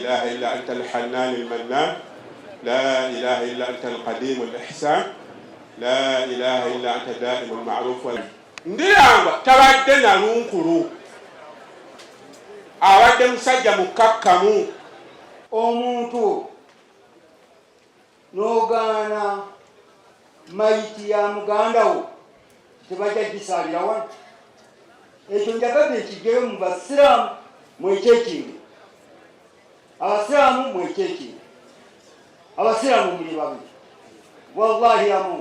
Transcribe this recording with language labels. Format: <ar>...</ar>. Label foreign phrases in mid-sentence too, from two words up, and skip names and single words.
<ar>إلا أنت الحنان المنان لا إله إلا أنت القديم الإحسان لا إله إلا أنت دائم المعروف</ar> <lg>Ndirangwa tabadde nalunkulu abadde musajja mukakkamu omuntu n'ogaana mayiti ya muganda wo tebajja gisalira wano ekyo njagadde ekigeyo mu basiraamu mwekyekintu abasiraamu mwekyekintu abasiraamu muli babiri wallahi amu</lg>